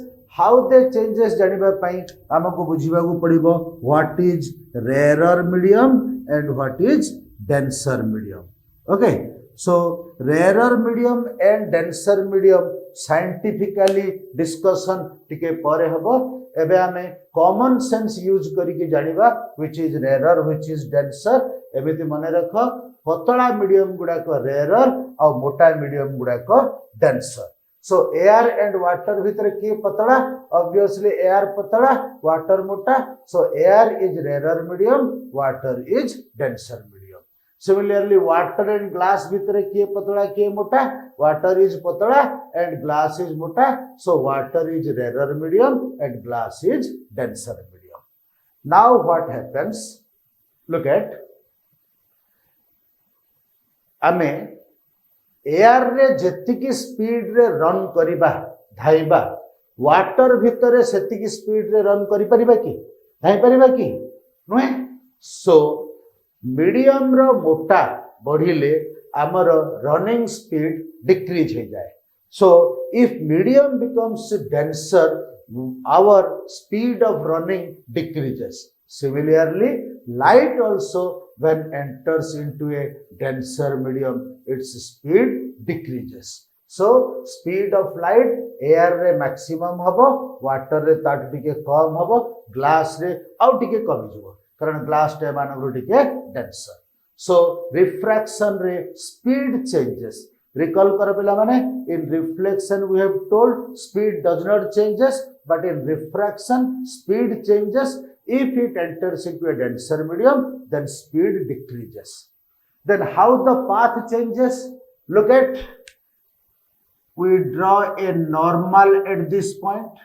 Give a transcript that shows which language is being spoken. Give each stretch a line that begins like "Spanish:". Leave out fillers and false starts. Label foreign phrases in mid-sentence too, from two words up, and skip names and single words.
English: How they changes
Odia: ଜାଣିବା ପାଇଁ ଆମକୁ ବୁଝିବାକୁ ପଡ଼ିବ
English: what is rarer medium and what is denser medium. Okay, so rarer medium and denser medium scientifically discussion
Odia: ଟିକେ ପରେ ହେବ. ଏବେ ଆମେ
English: common sense use
Odia: କରିକେ ଜାଣିବା
English: which is rarer, which is denser.
Odia: ଏବେ ତି ମନେ ରଖ ପତଳା medium ଗୁଡ଼ା କୁ rarer ଆଉ ମୋଟା medium ଗୁଡ଼ା କୁ denser.
English: So air and water
Odia: ଭିତର କିଏ ପତଳା,
English: obviously
Odia: air पतला, water मोटा.
English: So air is rarer medium, water is denser medium. Similarly, water and glass
Odia: ଭିତର କିଏ ପତଳା କିଏ ମୋଟା,
English: water is
Odia: ପତଳା
English: and glass is मोटा. So water is rarer medium and glass is denser medium. Now what happens? Look at,
Odia: ଆମେ ଏୟାର ରେ ଯେତିକି ସ୍ପିଡ ରେ ରନ କରିବା ଧାଇଁବା ୱାଟର ଭିତରେ ସେତିକି ସ୍ପିଡ ରେ ରନ କରି ପାରିବା କି ଧାଇଁ ପାରିବା କି ନୁହେଁ. ସୋ ମିଡିୟମ ର ମୋଟା ବଢ଼ିଲେ ଆମର ରନିଂ ସ୍ପିଡ ଡିକ୍ରିଜ ହୋଇ ଯାଏ.
English: so if medium becomes denser, our speed of running decreases. Similarly, light also when enters into a denser medium, its speed decreases. So speed of light
Odia: air रे maximum हबो, water ରେ ତା ଠୁ ଟିକେ କମ ହେବ, glass ରେ ଆଉ ଟିକେ କମି ଯିବ କାରଣ glass ଟା ମାନେ ଟିକେ
English: denser. So
Odia: refraction रे
English: speed changes.
Odia: Recall କର ପିଲା ମାନେ,
English: in reflection we have told speed does not changes, but in refraction speed changes. If it enters into a denser medium, then speed decreases. Then how the path changes? Look at, we draw a normal at this point.